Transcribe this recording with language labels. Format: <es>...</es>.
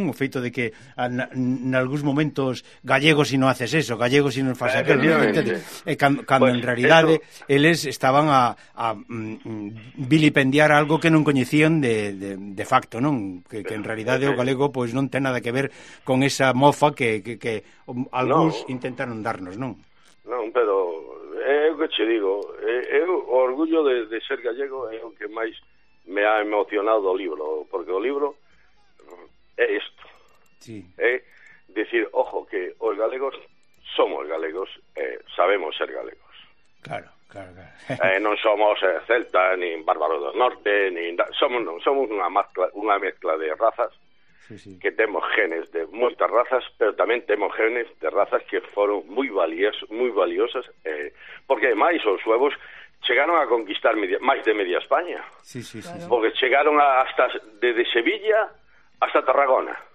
<gl>O feito de que</gl> <es>en algunos momentos, gallego si no haces eso, gallego si no haces aquello, ¿no? Cuando pues, en realidad ellos estaban a vilipendiar algo que no conocían de facto, ¿no? Que en realidad</es> <gl>o galego</gl> <es>pues no tiene nada que ver con esa mofa que algunos no. intentaron darnos, ¿no?</es> <gl>No, pero que te digo, o orgullo de ser gallego é o que máis</gl> <es>me ha emocionado</es> <gl>o libro, porque o libro é isto.</gl> <es>Sí. Decir, ojo,</es> <gl>que os galegos somos galegos, sabemos ser galegos.</gl> <es>Claro, claro, claro.</es> <gl>Non somos celtas, ni bárbaros do norte, somos unha mezcla de razas.</gl> <es>Sí, sí. Que tenemos genes de muchas razas, pero también tenemos genes de razas que fueron muy valiosas, porque además los suevos llegaron a conquistar más de media España. Sí, sí, sí. Claro. Porque llegaron hasta desde Sevilla hasta Tarragona.</es>